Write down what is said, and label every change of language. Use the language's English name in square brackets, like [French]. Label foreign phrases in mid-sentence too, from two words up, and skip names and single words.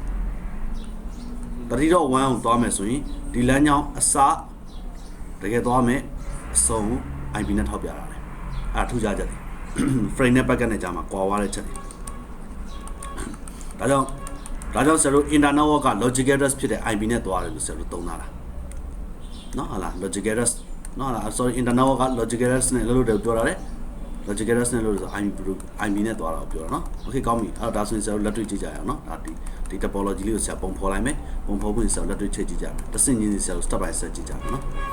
[Burmese] 30.1 ကိုသွားမယ်ဆိုရင်ဒီလမ်းကြောင်းအစတကယ်သွားမယ်အဆုံး IP နဲ့ထောက်ပြတာလေအဲ့ထူးခြားချက်တွေ frame နဲ့ packet နဲ့ကြာမှာကွာသွားတဲ့ချက်တွေဒါကြောင့်ဆရာ တို့ [English] internal network [Burmese] က [English] logical address [Burmese] ဖြစ်တဲ့ IP နဲ့သွားတယ်လို့ဆရာတို့သုံးတာလားနော်ဟာလား [English] logical address [Burmese] နော်ဟာလား [English] sorry internal network [Burmese] က [English] logical address [Burmese] နဲ့လို့ပြောတာလေ [English] logical address [Burmese] နဲ့လို့ဆို IP နဲ့သွားတာကိုပြောတာနော် okay ကောင်းပြီအဲ့တော့ဒါဆိုရင်ဆရာတို့လက်တွေ့ကြည့်ကြရအောင်နော်ဒါဒီ topology လေးကိုဆရာပုံဖော်လိုက်မယ်ပုံဖော်ပြီးဆရာတို့လက်တွေ့ချိန်ကြည့်ကြမယ်တစ်ဆင့်ချင်းဆရာတို့ [English] step by step [Burmese] ကြည့်ကြမယ်နော်